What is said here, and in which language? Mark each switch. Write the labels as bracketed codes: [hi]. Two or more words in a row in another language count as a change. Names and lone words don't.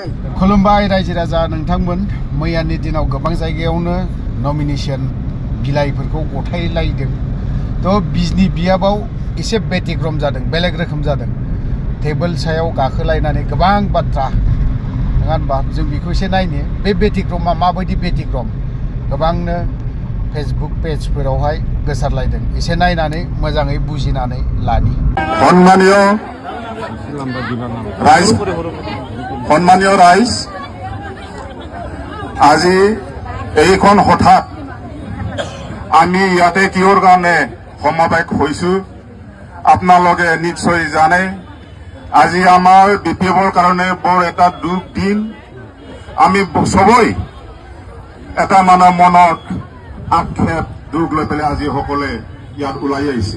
[brx] खुलुमबाय रायजो राजा नोंथांमोन मैयानि दिनाव गोबां जायगायावनो नमिनेशन बिलाइफोरखौ गथायलायदों थ' बिजनि बियाबाव एसे बेतिक्रम जादों बेलेग रोखोम जादों टेबोल सायाव गाखोलायनानै गोबां बाथ्रा नङा होनबा जों बेखौ एसे नायनो बे बेतिक्रमा माबायदि बेतिक्रम गोबांनो फेसबुक पेजफोरावहाय गोसारलायदों एसे नायनानै मोजाङै बुजिनानै लानि। [as] সম্মানীয় ৰাইজ আজি এইখন হঠাৎ আমি ইয়াতে কিহৰ কাৰণে সমাৱেশ হৈছো আপোনালোকে নিশ্চয় জানে আজি আমাৰ বিপিএফৰ কাৰণে বৰ এটা দুখ দিন আমি সবই এটা মানে মনত আক্ষেপ দুখ লৈ পেলাই আজি সকলে ইয়াত ওলাই আহিছে।